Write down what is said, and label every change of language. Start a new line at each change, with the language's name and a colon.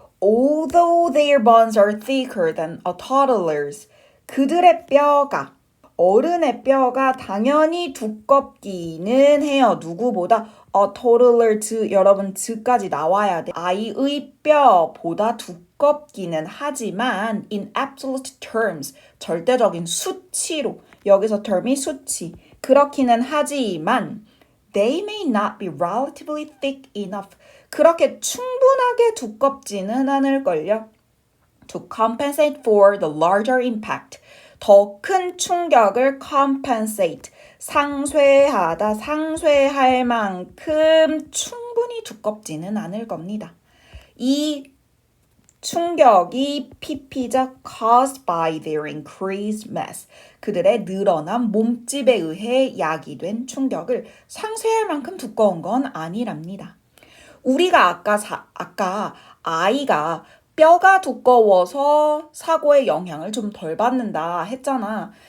English: Although their bones are thicker than a toddler's.
Korean: 그들의 뼈가, 어른의 뼈가 당연히 두껍기는 해요. 누구보다?
English: A toddler,
Korean: 여러분, 즈까지 나와야 돼. 아이의 뼈보다 두껍기는 하지만
English: in absolute terms,
Korean: 절대적인 수치로, 여기서 term이 수치, 그렇기는 하지만
English: they may not be relatively thick enough.
Korean: 그렇게 충분하게 두껍지는 않을걸요.
English: To compensate for the larger impact.
Korean: 더 큰 충격을
English: compensate.
Korean: 상쇄하다, 상쇄할 만큼 충분히 두껍지는 않을 겁니다. 이 충격이 PP적
English: caused by their increased mass.
Korean: 그들의 늘어난 몸집에 의해 야기된 충격을 상쇄할 만큼 두꺼운 건 아니랍니다. 우리가 아까 아이가 뼈가 두꺼워서 사고의 영향을 좀 덜 받는다 했잖아.